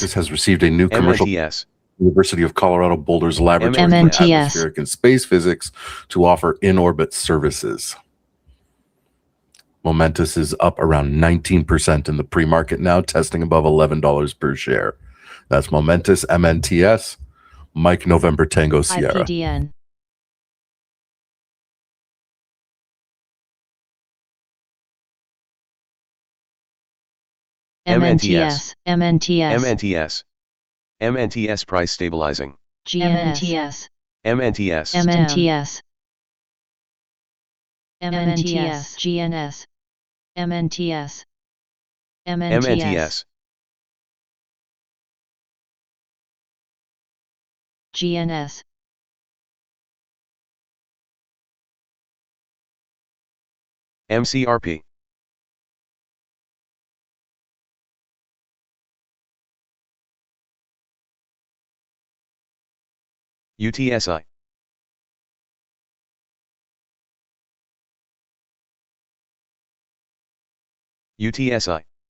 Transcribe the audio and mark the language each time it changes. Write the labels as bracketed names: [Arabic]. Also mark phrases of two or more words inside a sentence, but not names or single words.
[English] Momentus has received a new commercial MNTS. University of Colorado Boulder's Laboratory for MNTS. Atmospheric and Space Physics to offer in-orbit services. Momentus is up around 19% in the pre-market now, testing above $11 per share. That's Momentus, MNTS, Mike November Tango Sierra. IPDN. MNTS. MNTS. MNTS. MNTS price stabilizing. GNS. MNTS. MNTS. MNTS. GNS. MNTS. MNTS. GNS. MCRP. UTSI. UTSI.